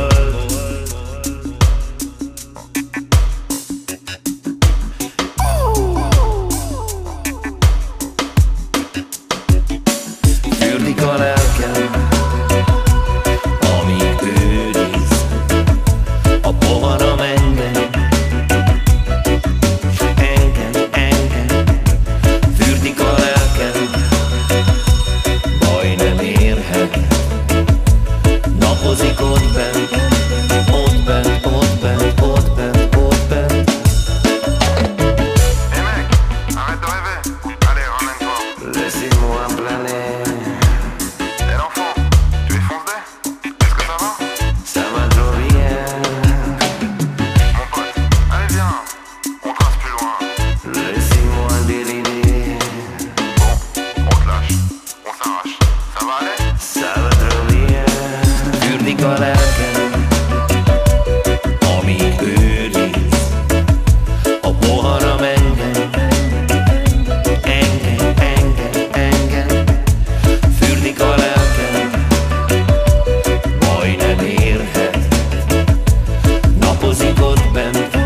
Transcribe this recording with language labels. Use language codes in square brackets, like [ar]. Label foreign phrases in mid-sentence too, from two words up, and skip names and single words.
[hu] Fürdik a lelkem, amíg őriz a poharam engem. Fürdik a lelkem, baj nem érhet, napozik ott bent. [fr] Arrête de rêver, allez ramène-toi. Laissez-moi planer. Eh l'enfant, tu es foncé? Est-ce que ça va? Ça va trop bien. Mon pote, allez viens, on trace plus loin. Laissez-moi déliner. Bon, on te lâche, on s'arrache. Ça va aller? Ça va trop bien. [hu] Fürdik a lelkem, amíg őriz a poharam engem. Fürdik a lelkem, baj nem érhet, napozik ott bent.